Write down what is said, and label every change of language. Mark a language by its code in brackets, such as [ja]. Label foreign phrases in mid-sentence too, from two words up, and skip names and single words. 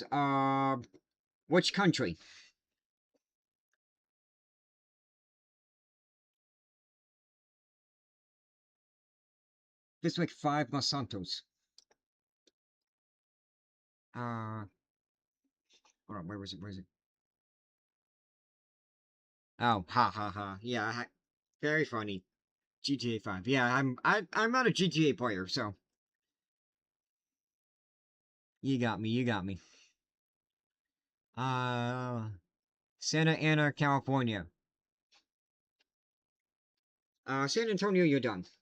[en] Which country? District 5, Los Santos. Hold on, where was it? Where is it? Oh, ha ha ha. Yeah, very funny. GTA 5. Yeah, I'm not a GTA player, so you got me. You got me. Santa Ana, California. San Antonio, you're done.